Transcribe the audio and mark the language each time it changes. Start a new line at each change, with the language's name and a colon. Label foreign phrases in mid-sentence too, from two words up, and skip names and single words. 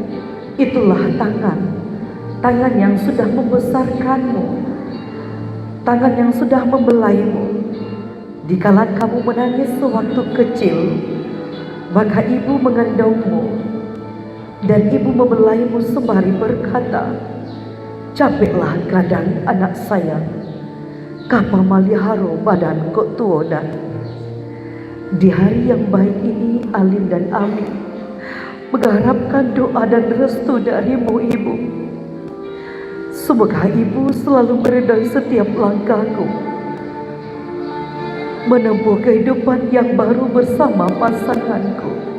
Indonesian: Itulah tangan yang sudah membesarkanmu, tangan yang sudah membelaimu. Dikala kamu menangis sewaktu kecil, maka ibu menggendongmu dan ibu membelaimu sembari berkata,
Minangkabau: "Capeklah gadang anak sayang, kapa maliharo badan kok tuodan."
Indonesian: Di hari yang baik ini, Alim dan Ami mengharapkan doa dan restu darimu, ibu. Semoga ibu selalu meridai setiap langkahku menempuh kehidupan yang baru bersama pasanganku.